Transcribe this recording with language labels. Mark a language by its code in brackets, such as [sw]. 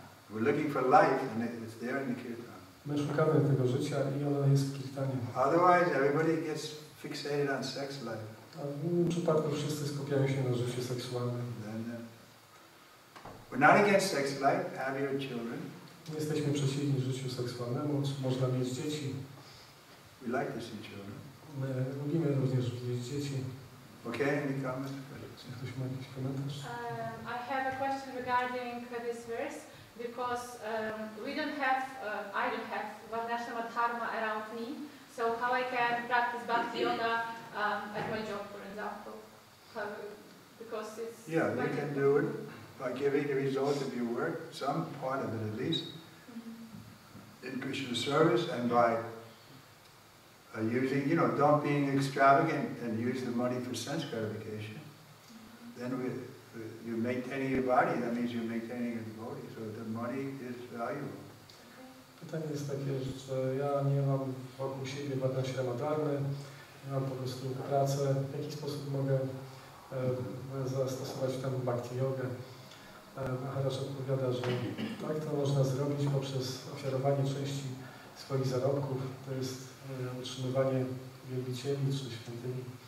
[en] We're looking for life, and it's there in the kirtan. [pl] My szukamy tego życia i ono jest w kirtanie. [en] Otherwise, everybody gets fixated on sex life. [pl] A w innym przypadku wszyscy skupiają się na życiu seksualnym. [en] Then, we're not against sex life. Have your children. [pl] Nie jesteśmy przeciwni życiu seksualnemu, czy można mieć dzieci. [en] We like to see children. [pl] My lubimy również widzieć dzieci. [en] Okay, any comments? [pl] Czy ktoś ma jakiś komentarz? [en] I have a question regarding this verse because we don't have, I don't have Varnashrama Dharma around me, so how I can practice bhakti yoga at my job, for example? Because it's Yeah, you can do it by giving the result of your work, some part of it at least, in Krishna service, and by using, don't being extravagant and use the money for sense gratification. Then you're maintaining your body, that means you're maintaining your devotee, so the money is valuable. [pl] Pytanie jest takie, że ja nie mam wokół siebie Varnashrama dharmy, ja mam po prostu pracę, w jaki sposób mogę zastosować tam bhakti jogę. Hare odpowiada, że tak to można zrobić poprzez ofiarowanie części swoich zarobków, to jest utrzymywanie wielbicieli czy świątyni.